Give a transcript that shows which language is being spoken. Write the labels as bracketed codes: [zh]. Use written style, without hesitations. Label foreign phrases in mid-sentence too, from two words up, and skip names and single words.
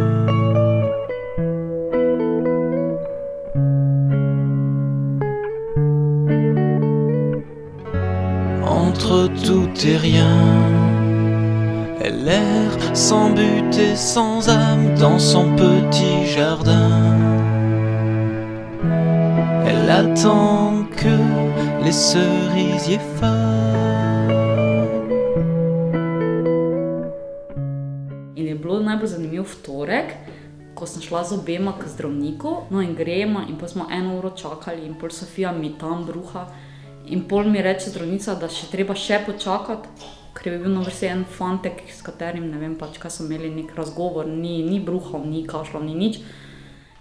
[fr] Entre tout et rien, elle erre sans but et sans âme dans son petit jardin. Elle attend que les cerisiers fassent. [sl] In je bilo najbolj zanimiv vtorek, ko sem šla z obema k zdravniku, no in gremo in pol smo 1 uro čakali in pol Sofija mi tam bruha. In pol mi reče zdravnica, da treba še počakati, ker je bil na vrsti en fantek, s katerim, ne vem pač, kaj so imeli nek razgovor, ni bruhal, ni kašljal, ni nič.